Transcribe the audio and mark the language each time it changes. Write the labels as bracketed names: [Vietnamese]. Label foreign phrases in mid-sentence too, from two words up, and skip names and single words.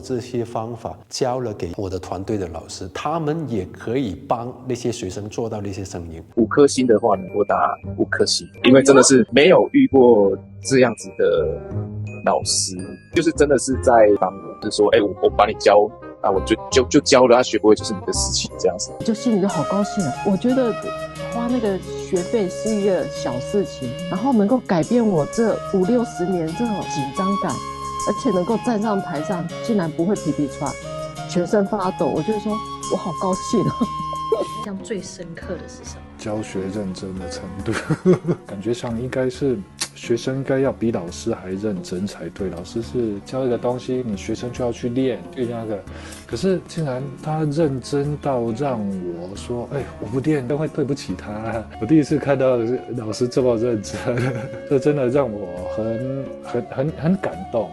[Chinese] 這些方法教了給我的團隊的老師，他們也可以幫那些學生做到那些聲音。 5顆星的話呢，我打5顆星，因為真的是沒有遇過這樣子的老師，就是真的是在幫我，就是說，我把你教啊，我就教了，他學不會就是你的事情，這樣子，就心裡就好高興了。我覺得花那個學費是一個小事情，然後能夠改變我這50-60年這種緊張感。而且能夠站上台上，竟然不會皮皮喘，全身發抖，我就說我好高興啊！印象最深刻的是什麼？教學認真的程度，感覺上應該是学生应该要比老师还认真才对。老师是教一个东西，你学生就要去练那个。可是竟然他认真到让我说，我不练都会对不起他。我第一次看到老师这么认真，这真的让我很感动。